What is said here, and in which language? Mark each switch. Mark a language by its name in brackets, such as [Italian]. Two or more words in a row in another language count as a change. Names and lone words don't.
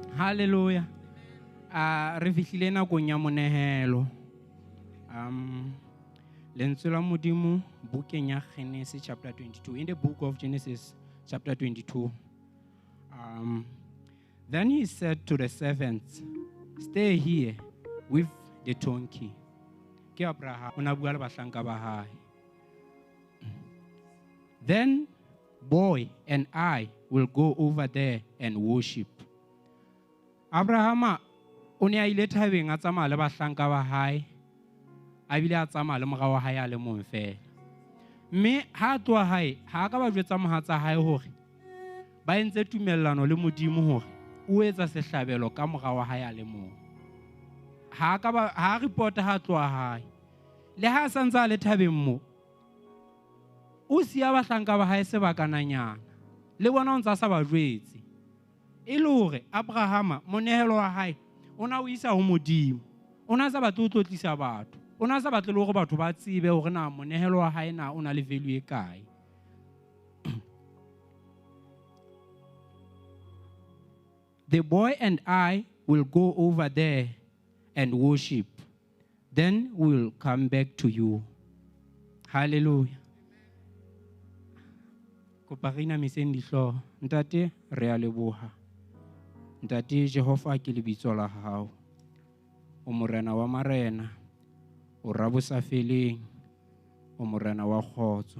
[Southern Sotho] Hallelujah. Re fihlile nakong ya monehelo. Lentswe la Modimo bukeng ya Genesis chapter 22. [English] In the book of Genesis chapter 22. Then he said to the servants, stay here with the donkey. [Southern Sotho] Ke Abraham ona bua le bahlanka ba hae. [English] Then boy and I will go over there and worship. [Southern Sotho] Abraham o ne a ile thabeng a tsamaya le bahlanka ba hae, a bile a tsamaya le morao wa hae a le mong fela. Mme ha a tloha hae ha ka ba jwetsa mohatsa hae hore ba entse tumellano le Modimo hore o etsa sehlabelo ka morao wa hae a le mong. Ha report ha tloha hae le ha santsa le thabeng mo o siya bahlanka ba hae sebakananyana le bona o ntsa sa ba jwetse e le hore Abraham monehelo wa hae ona o isa ho Modimo, ona sa batlo tlotlisa batho, ona sa batlo le hore batho ba tsebe hore na monehelo wa hae na ona le value e kae. [English] The boy and I will go over there and worship. Then we'll come back to you. [Southern Sotho] Hallelujah. Koparina misendi hlo. Ntate re a leboha. Ntate Jehova ke lebitso la hao. O morena wa marena. O rabosa feleng. O morena wa kgotso.